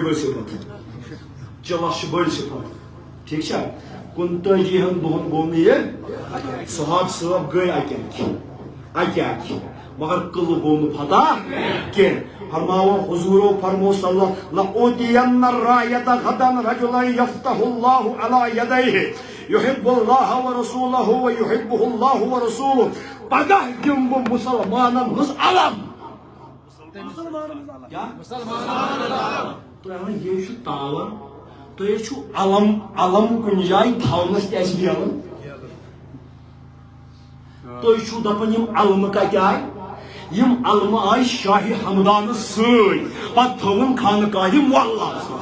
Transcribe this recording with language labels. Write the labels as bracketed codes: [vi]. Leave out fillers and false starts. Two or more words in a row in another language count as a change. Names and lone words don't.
[ks] بٔڑۍ صفت چلس چھِ بٔڑۍ صفت ٹھیٖک چھا 39 دۄہن گوٚو نہٕ یہِ صحاب صٲب گٔے اکہِ اکہِ مگر قلعہٕ گوٚو نہٕ فتح کینٛہہ فرماو حضورو فرمو صلی [ar] لأوتین الرایۃ غدا رجلا یفتح اللہ علی یدیہ یحب اللہ ورسولہ ویحبہ اللہ ورسولہ [ks] پگہ دِمہٕ بہٕ مُسلمانن ہٕنٛز علم تُہۍ وَنان یے چھُ تاوان تُہۍ چھُو علم کُنہِ جایہِ تھاونس تہِ اَسہِ میلان تُہۍ چھُو دپان یِم علمہٕ کتہِ آیہِ یم علمہٕ آیہِ شاہ ہمدانس سۭتۍ پتہٕ تھٲوٕن خانقاہِ معلیٰ